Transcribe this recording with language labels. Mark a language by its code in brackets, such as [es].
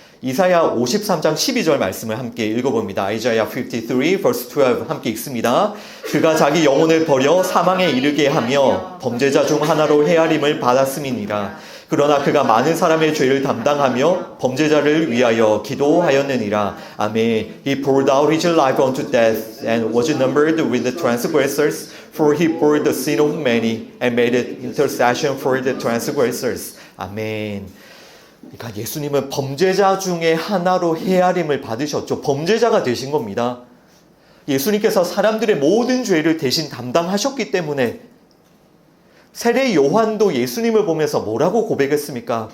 [ko] 이사야 53장 12절 말씀을 함께 읽어봅니다. Isaiah 53 verse 12 함께 읽습니다. 그가 자기 영혼을 버려 사망에 이르게 하며 범죄자 중 하나로 헤아림을 받았음이니라. 그러나 그가 많은 사람의 죄를 담당하며 범죄자를 위하여 기도하였느니라. 아멘. [en] He poured out his life unto death and was numbered with the transgressors, for he bore the sin of many and made intercession for the transgressors. [ko] 아멘. 그러니까 예수님은 범죄자 중에 하나로 헤아림을 받으셨죠. 범죄자가 되신 겁니다. 예수님께서 사람들의 모든 죄를 대신 담당하셨기 때문에 세례 요한도 예수님을 보면서 뭐라고 고백했습니까?